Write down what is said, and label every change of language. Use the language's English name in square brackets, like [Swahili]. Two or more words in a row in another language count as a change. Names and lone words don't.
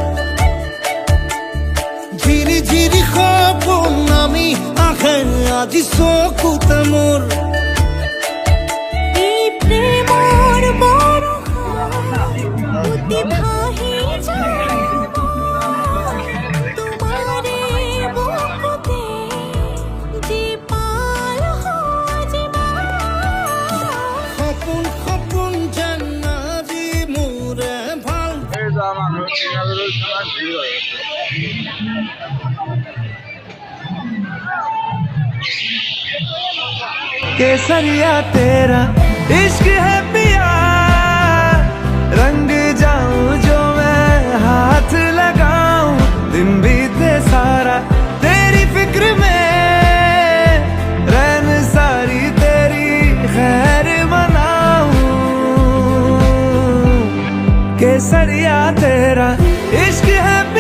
[Assamese] ঝিৰি ঝিৰি সপোন আমি আহে আজি চকুতে মোৰ এই প্ৰেমৰ বৰষা উতি ভাহি যাব তোমাৰে বুকুতে জীপাল সজিব সপোন সপোন যেন আজি মোৰে ভাল এই যোৱা মানুহ কিমান ভিৰ হৈ আছে। [Hindi] केसरिया तेरा इश्क है पिया रंग जाऊं जो मैं हाथ लगाऊं दिन बीते सारा तेरी फिक्र में रैन सारी तेरी खैर मनाऊं केसरिया तेरा इश्क है